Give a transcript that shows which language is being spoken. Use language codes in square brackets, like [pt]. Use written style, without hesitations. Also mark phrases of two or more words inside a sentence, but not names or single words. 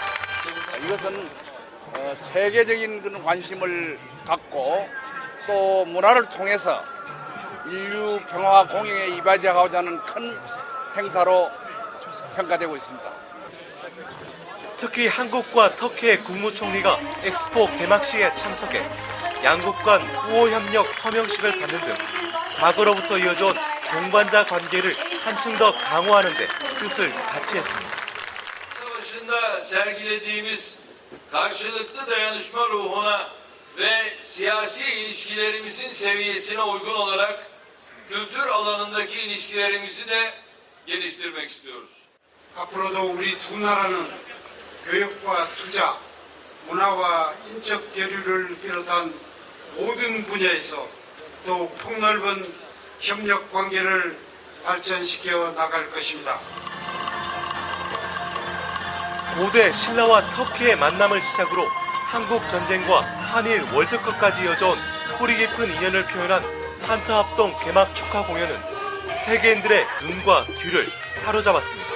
[ko] 이것은 세계적인 그런 관심을 갖고 또 문화를 통해서 인류 평화 공영에 이바지하고자 하는 큰 행사로 평가되고 있습니다. 특히 한국과 터키의 국무총리가 엑스포 개막식에 참석해 양국 간 우호협력 서명식을 받는 등 과거로부터 이어져온 동반자 관계를 한층 더 강화하는 데 뜻을 같이 했습니다. [tr] Savaşında sergilediğimiz karşılıklı dayanışma ruhuna ve siyasi ilişkilerimizin seviyesine uygun olarak kültür alanındaki ilişkilerimizi de geliştirmek istiyoruz. [ko] 앞으로도 우리 두 나라는 교육과 투자, 문화와 인적 교류를 비롯한 모든 분야에서 더욱 폭넓은 협력 관계를 발전시켜 나갈 것입니다. 고대 신라와 터키의 만남을 시작으로 한국 전쟁과 한일 월드컵까지 이어져온 뿌리 깊은 인연을 표현한 한타합동 개막 축하 공연은 세계인들의 눈과 귀를 사로잡았습니다.